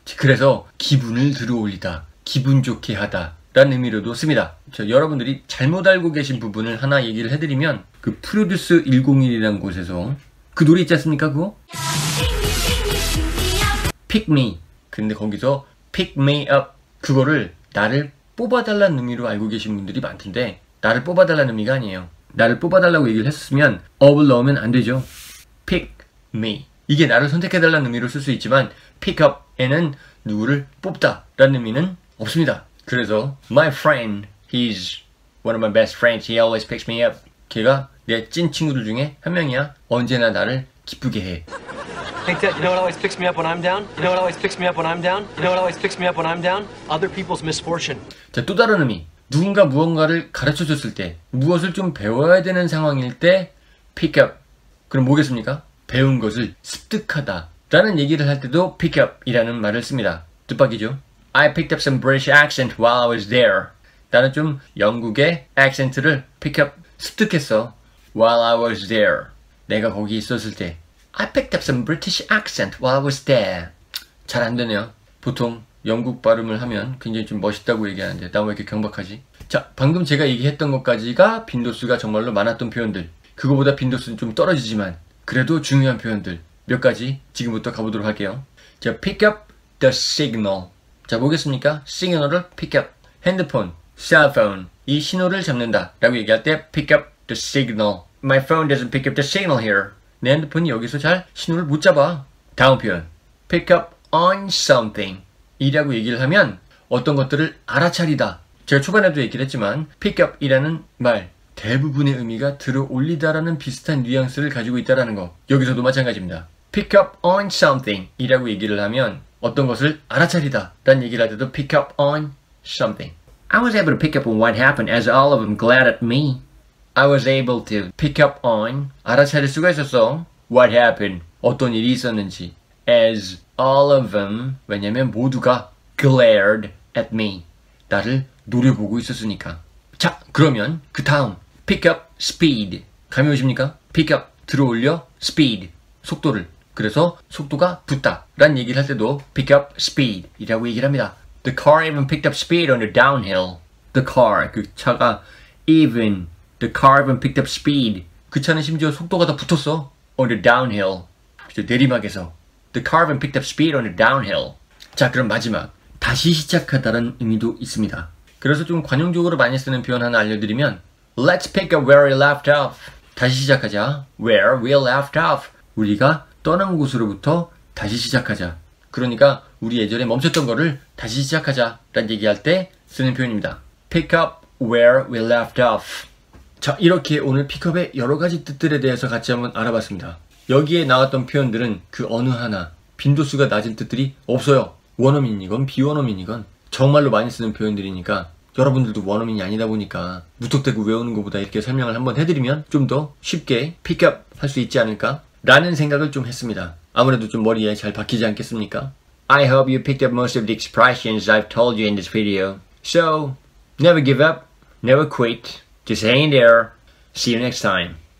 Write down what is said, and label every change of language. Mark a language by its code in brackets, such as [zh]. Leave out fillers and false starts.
[ko] 그래서 기분을 들어올리다, 기분 좋게 하다 라는 의미로도 씁니다. 자, 여러분들이 잘못 알고 계신 부분을 하나 얘기를 해드리면 그 프로듀스 101이라는 곳에서 그 노래 있지 않습니까? 그거? [en] Pick me. [ko] 근데 거기서 pick me up, 그거를 나를 뽑아달라는 의미로 알고 계신 분들이 많던데 나를 뽑아달라는 의미가 아니에요. 나를 뽑아달라고 얘기를 했으면 up을 넣으면 안 되죠. [en] pick me. [ko] 이게 나를 선택해달라는 의미로 쓸 수 있지만 pick up에는 누구를 뽑다 라는 의미는 없습니다. [en] 그래서 my friend, he's one of my best friends. He always picks me up. [ko] 걔가 내 찐 친구들 중에 한 명이야. 언제나 나를 기쁘게 해. [en] Think that you know what always picks me up when I'm down? You know what always picks me up when I'm down? You know what always picks me up when I'm down? Other people's misfortune. [ko] 자, 또 다른 의미. 누군가 무언가를 가르쳐줬을 때, 무엇을 좀 배워야 되는 상황일 때 pick up. 그럼 뭐겠습니까? 배운 것을 습득하다 라는 얘기를 할 때도 pick up 이라는 말을 씁니다. 뜻밖이죠. [en] I picked up some British accent while I was there. [ko] 나는 좀 영국의 액센트를 pick up, 습득했어. [en] While I was there. [ko] 내가 거기 있었을 때. [en] I picked up some British accent while I was there. [ko] 잘 안 되네요. 보통 영국 발음을 하면 굉장히 좀 멋있다고 얘기하는데 나 왜 이렇게 경박하지? 자, 방금 제가 얘기했던 것까지가 빈도수가 정말로 많았던 표현들. 그거보다 빈도수는 좀 떨어지지만 그래도 중요한 표현들 몇 가지 지금부터 가보도록 할게요. [en] 자, pick up the signal. [ko] 자, 뭐겠습니까? 시그널을 pick up. 핸드폰, cellphone. 이 신호를 잡는다 라고 얘기할 때 pick up the signal. [en] My phone doesn't pick up the signal here. [ko] 내 핸드폰이 여기서 잘 신호를 못 잡아. 다음 표현. [en] pick up on something. [ko] 이라고 얘기를 하면 어떤 것들을 알아차리다. 제가 초반에도 얘기를 했지만 pick up 이라는 말 대부분의 의미가 들어 올리다라는 비슷한 뉘앙스를 가지고 있다는 거. 여기서도 마찬가지입니다. pick up on something 이라고 얘기를 하면 어떤 것을 알아차리다 라는 얘기를 할 때도 pick up on something. [en] I was able to pick up on what happened as all of them glared at me. I was able to pick up on, [ko] 알아차릴 수가 있었어. [en] What happened, [ko] 어떤 일이 있었는지. [en] As all of them, [ko] 왜냐면 모두가 [en] glared at me. [ko] 나를 노려보고 있었으니까. 자, 그러면 그 다음 pick up speed. 감이 오십니까? [en] pick up, 들어올려, speed, 속도를. [ko] 그래서 속도가 붙다 라는 얘기를 할 때도 pick up speed 이라고 얘기를 합니다. [en] The car even picked up speed on the downhill. The car, [ko] 그 차가 [en] even, the car even picked up speed. [ko] 그 차는 심지어 속도가 더 붙었어. [en] On the downhill. [ko] 내리막에서. [en] The car even picked up speed on the downhill. [ko] 자, 그럼 마지막. 다시 시작하다라는 의미도 있습니다. 그래서 좀 관용적으로 많이 쓰는 표현 하나 알려드리면 [en] Let's pick up where we left off. [ko] 다시 시작하자. [en] Where we left off. [ko] 우리가 떠난 곳으로부터 다시 시작하자. 그러니까 우리 예전에 멈췄던 거를 다시 시작하자 라는 얘기할 때 쓰는 표현입니다. [en] Pick up where we left off. [ko] 자, 이렇게 오늘 픽업의 여러 가지 뜻들에 대해서 같이 한번 알아봤습니다. 여기에 나왔던 표현들은 그 어느 하나 빈도수가 낮은 뜻들이 없어요. 원어민이건 비원어민이건 정말로 많이 쓰는 표현들이니까 여러분들도 원어민이 아니다 보니까 무턱대고 외우는 것보다 이렇게 설명을 한번 해드리면 좀 더 쉽게 픽업 할 수 있지 않을까? 라는 생각을 좀 했습니다. 아무래도 좀 머리에 잘 박히지 않겠습니까? [en] I hope you picked up most of the expressions I've told you in this video. So, never give up, never quit, just hang in there. See you next time.